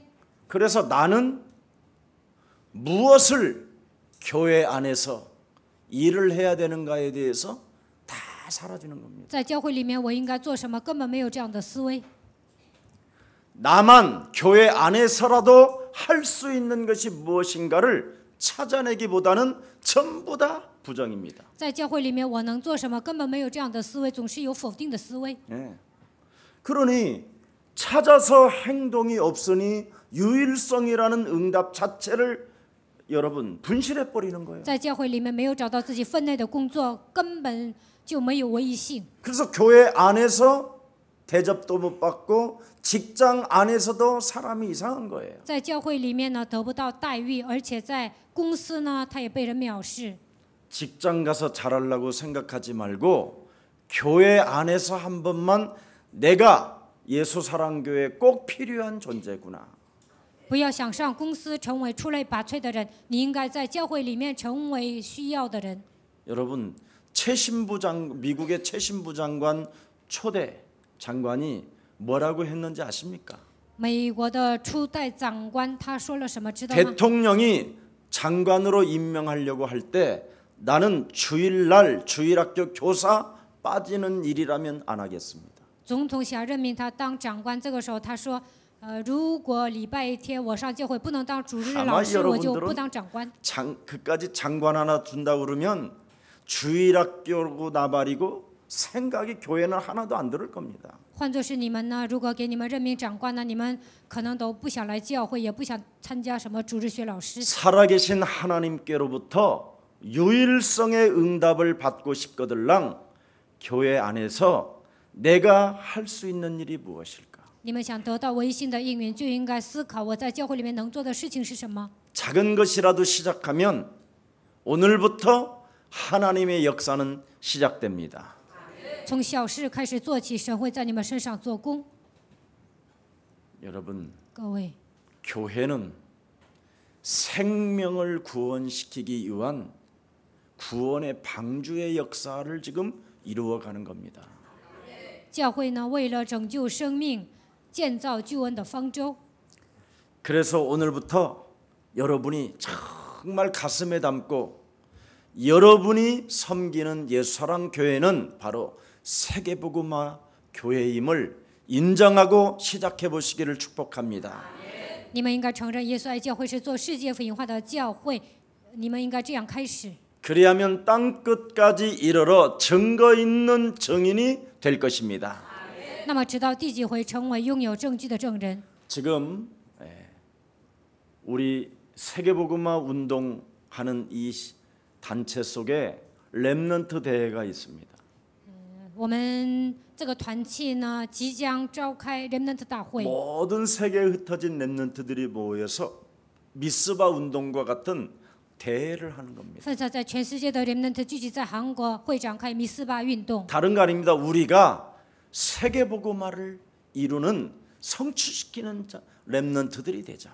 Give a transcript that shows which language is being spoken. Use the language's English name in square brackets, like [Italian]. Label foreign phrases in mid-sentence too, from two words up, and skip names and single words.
[Korean] 그래서 나는 무엇을 교회 안에서 일을 해야 되는가에 대해서 다 사라지는 겁니다. [Chinese] 在教会里面，我应该做什么？根本没有这样的思维。 [Korean] 나만 교회 안에서라도 할 수 있는 것이 무엇인가를 찾아내기보다는 전부 다 부정입니다. [Chinese] 在教会里面，我能做什么？根本没有这样的思维，总是有否定的思维。 [Korean] 예. 그러니 찾아서 행동이 없으니 유일성이라는 응답 자체를 여러분 분실해 버리는 거예요. [Chinese] 在教会里面没有找到自己分内的工作，根本就没有唯一性。 [Korean] 그래서 교회 안에서 대접도 못 받고 직장 안에서도 사람이 이상한 거예요. [Chinese] 在教会里面呢，得不到待遇，而且在公司呢，他也被人藐视。 [Korean] 직장 가서 잘하려고 생각하지 말고 교회 안에서 한 번만 내가 예수사랑교회에 꼭 필요한 존재구나. [Chinese] 不要想上公司成为出类拔萃的人，你应该在教会里面成为需要的人。 [Korean] 여러분 미국의 최신부 장관 초대 장관이 뭐라고 했는지 아십니까? [Chinese] 美国的初代长官他说了什么？知道吗？ [Korean] 대통령이 장관으로 임명하려고 할 때 나는 주일날 주일학교 교사 빠지는 일이라면 안 하겠습니다. [Chinese] 总统想任命他当长官，这个时候他说，如果礼拜天我上教会不能当主日老师，我就不当长官。 [Korean] 그까지 장관 하나 준다 그러면 주일학교고 나발이고 생각이 교회는 하나도 안 들을 겁니다. [Chinese] 换作是你们呢，如果给你们任命长官呢，你们可能都不想来教会，也不想参加什么主日学老师。 [Korean] 살아계신 하나님께로부터 유일성의 응답을 받고 싶거들랑 교회 안에서 내가 할 수 있는 일이 무엇일까? [Chinese] 你们想得到唯一性的应允，就应该思考我在教会里面能做的事情是什么。 [Korean] 작은 것이라도 시작하면 오늘부터 하나님의 역사는 시작됩니다. [Chinese] 从小事开始做起，神会在你们身上做工。 [Korean] 여러분, [Chinese] 各位， [Korean] 교회는 생명을 구원시키기 위한 구원의 방주의 역사를 지금 이루어가는 겁니다. [Chinese] 教会呢，为了拯救生命，建造救恩的方舟。 [Korean] 그래서 오늘부터 여러분이 정말 가슴에 담고 여러분이 섬기는 예수사랑 교회는 바로 세계복음화 교회임을 인정하고 시작해 보시기를 축복합니다. [Chinese] 你们应该承认耶稣爱教会是做世界福音化的教会，你们应该这样开始。 [Korean] 그리하면 땅 끝까지 이르러 증거 있는 증인이 될 것입니다. [Chinese] 那么直到第几回成为拥有证据的证人？ [Korean] 지금 우리 세계복음화 운동하는 이 단체 속에 렘넌트 대회가 있습니다. [Chinese] 我们这个团契呢，即将召开 Remnant 大会。 [Korean] 모든 세계에 흩어진 렘넌트들이 모여서 미스바 운동과 같은 대회를 하는 겁니다. [Chinese] 分散在全世界的 Remnant 聚集在韩国，会展开米斯巴运动。 [Korean] 다른 거 아닙니다. 우리가 세계복음화를 이루는 성취시키는 렘넌트들이 되자.